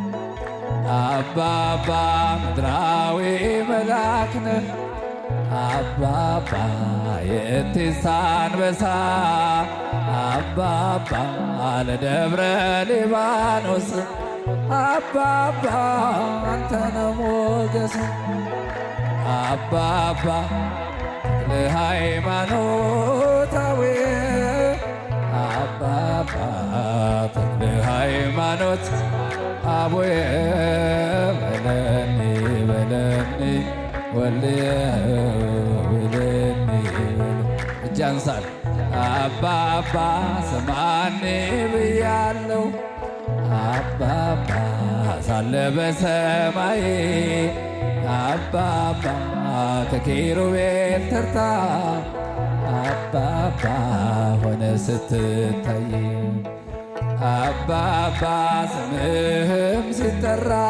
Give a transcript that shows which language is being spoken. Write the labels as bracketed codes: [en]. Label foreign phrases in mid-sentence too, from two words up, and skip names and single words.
[am] አባባ ምድራዊ መልአክ ነህ አባባ የእቴሳ አንበሳ አባባ ለደብረ ሊባኖስ አባባ አንተነ ሞገስ አባባ ተክለ ሃይማኖታዊ አባባ ተክለ ሃይማኖት [gez] አቡየ በለኒ በለኒ ወልየ በለኒ [am] እጅ አንሳል አባባ ስማኒ ብያለው አባባ ሳለ በሰማይ አባባ ከኪሩቤል ተርታ አባባ ሆነ ስትታይ አባባ ስምህም ሲጠራ